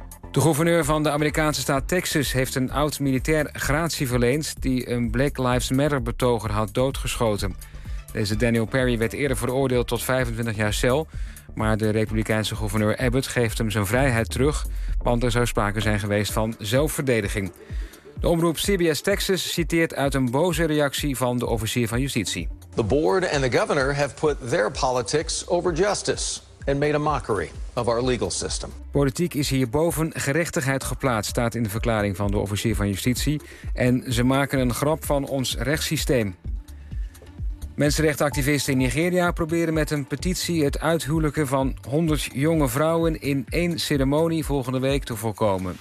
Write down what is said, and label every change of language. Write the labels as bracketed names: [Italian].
[Dutch] De gouverneur van de Amerikaanse staat Texas heeft een oud militair gratie verleend die een Black Lives Matter betoger had doodgeschoten. Deze Daniel Perry werd eerder veroordeeld tot 25 jaar cel. Maar de Republikeinse gouverneur Abbott geeft hem zijn vrijheid terug, want er zou sprake zijn geweest van zelfverdediging. De omroep CBS Texas citeert uit een boze reactie van de officier van justitie. [English] The board and the governor have put their politics over justice and made a mockery of our legal system. [Dutch] Politiek is hier boven gerechtigheid geplaatst, staat in de verklaring van de officier van justitie. En ze maken een grap van ons rechtssysteem. Mensenrechtenactivisten in Nigeria proberen met een petitie het uithuwelijken van 100 jonge vrouwen in één ceremonie volgende week te voorkomen.